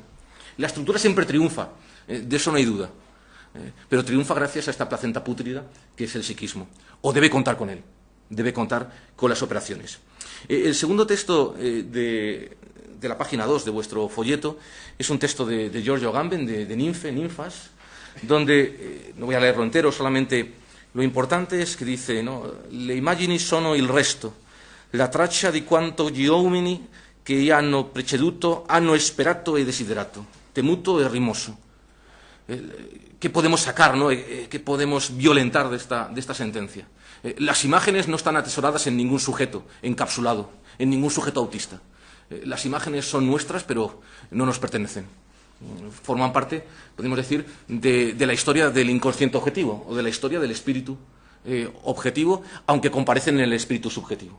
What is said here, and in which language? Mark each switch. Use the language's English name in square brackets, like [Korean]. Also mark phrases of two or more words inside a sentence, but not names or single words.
[Spanish] La estructura siempre triunfa, de eso no hay duda, pero triunfa gracias a esta placenta pútrida que es el psiquismo, o debe contar con él, debe contar con las operaciones. El segundo texto de la página 2 de vuestro folleto es un texto de Giorgio Agamben, de Ninfas, donde, no voy a leerlo entero, solamente lo importante es que dice, ¿no?, [Italian] le immagini sono il resto, la traccia di quanto gli uomini che hanno preceduto hanno esperato e desiderato, temuto e rimoso. [Spanish] ¿Qué podemos sacar, ¿no? ¿Qué podemos violentar de esta sentencia? Las imágenes no están atesoradas en ningún sujeto encapsulado, en ningún sujeto autista. Las imágenes son nuestras, pero no nos pertenecen. Forman parte, podemos decir, de la historia del inconsciente objetivo o de la historia del espíritu objetivo, aunque comparecen en el espíritu subjetivo.